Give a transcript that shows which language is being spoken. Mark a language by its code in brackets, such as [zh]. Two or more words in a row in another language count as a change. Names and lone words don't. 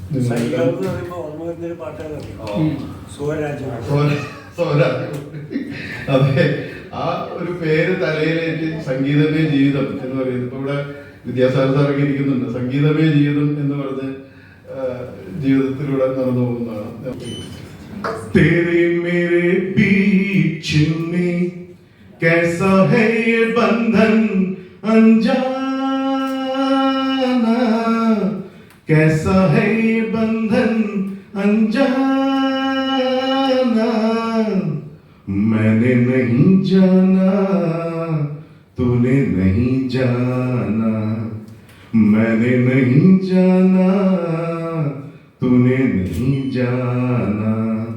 [ml] അതെ, ആ ഒരു പേര് തലയിലേറ്റ് സംഗീതമേ ജീവിതം എന്ന് പറയുന്നത്. ഇപ്പൊ ഇവിടെ വിദ്യാസാഗർ സാറൊക്കെ ഇരിക്കുന്നുണ്ട്. സംഗീതമേ ജീവിതം എന്ന് പറഞ്ഞ് ജീവിതത്തിലൂടെ നടന്നു പോകുന്നതാണ്. [hi] तेरे मेरे बीच में कैसा है ये बंधन अनजाना, कैसा है ये बंधन अनजाना, मैंने नहीं जाना तूने नहीं जाना, मैंने नहीं जाना तूने नहीं जाना.